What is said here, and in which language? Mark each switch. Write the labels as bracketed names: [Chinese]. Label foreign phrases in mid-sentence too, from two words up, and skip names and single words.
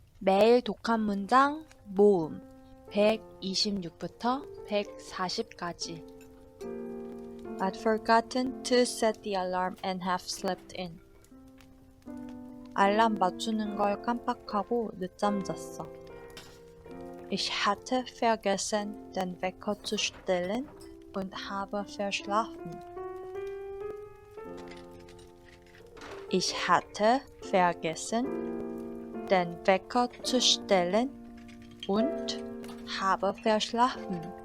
[Korean] 매일 독한 문장 모음 126부터 140까지. [English] I'd forgotten to set the alarm and have slept in. [Korean] 알람 맞추는 걸 깜빡하고 늦잠 잤어. [German] Ich hatte vergessen, den Wecker zu stellen und habe verschlafen. Ich hatte vergessen, den Wecker zu stellen und habe verschlafen.